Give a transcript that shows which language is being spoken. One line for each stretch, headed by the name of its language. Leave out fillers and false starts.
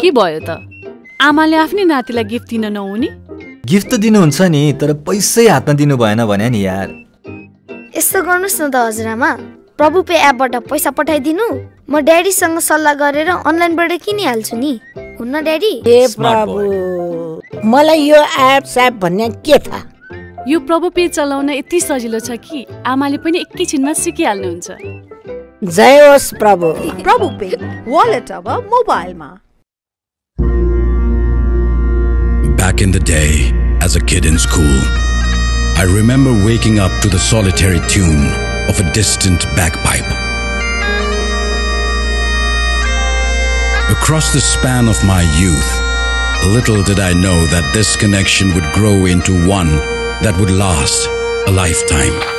Nepali: के भयो त आमाले आफ्नै नातिलाई गिफ्ट दिन नहुने गिफ्ट त दिनुहुन्छ नि तर पैसै हातमा दिनु भएन भने नि यार यस्तो गर्नुस् न त हजुरआमा प्रभु पे एपबाट पैसा पठाइदिनु म ड्याडीसँग सल्लाह गरेर अनलाइनबाट किनिहाल्छु नि हुन्न ड्याडी ए प्रभु मलाई यो एप स्याप भन्ने के थाहा यो प्रभु पे चलाउन यति सजिलो छ कि आमाले पनि एकैछिनमा सिकिहाल्नुहुन्छ जय होस् प्रभु प्रभु पे वालेट अब मोबाइलमा
English: Back in the day, as a kid in school, I remember waking up to the solitary tune of a distant bagpipe. Across the span of my youth, little did I know that this connection would grow into one that would last a lifetime.